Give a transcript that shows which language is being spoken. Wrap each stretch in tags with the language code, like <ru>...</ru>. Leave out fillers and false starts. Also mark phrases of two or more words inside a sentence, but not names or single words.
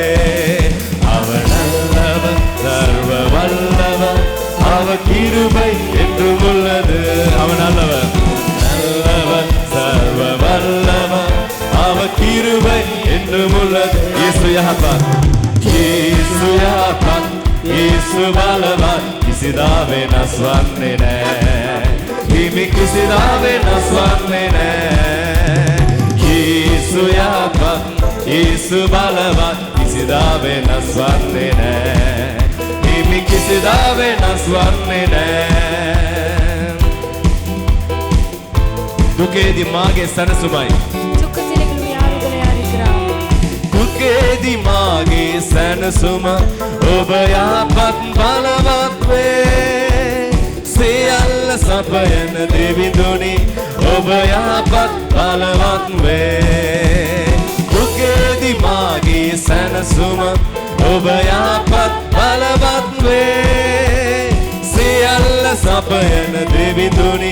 <ta>அவர் நல்லவர், சர்வ வல்லவர், அவர் கிருபை என்றும் உள்ளது. அவர் நல்லவர், நல்லவர், சர்வ வல்லவர், அவர் கிருபை என்றும் உள்ளது.</ta> <si>இயேசு யஹோவா, இயேசு யஹோவா, இயேசு බලවත්, කිසිදා වෙනස් වන්නේ නැහැ. හිමි කිසිදා වෙනස් වන්නේ නැහැ. යේසු යහපත්, යේසු බලවත්, කිසිදා වෙනස් වන්නේ නැහැ. හිමි කිසිදා වෙනස් වන්නේ නැහැ. දුකේදී මාගේ සනසුමයි,</si> <ta>துக்கத்தில் எங்களுடைய ஆறுதலை அளிக்கிறார்.</ta> <si>දුකේදී දුකේදි මාගේ සැනසුම ඔබ යහපත් බලවත් වේ සියල්ල සපයන දෙවිඳුනි ඔබ යහපත් බලවත් වේ දුකේදි මාගේ සැනසුම ඔබ යහපත් බලවත් වේ සියල්ල සපයන දෙවිඳුනි</si>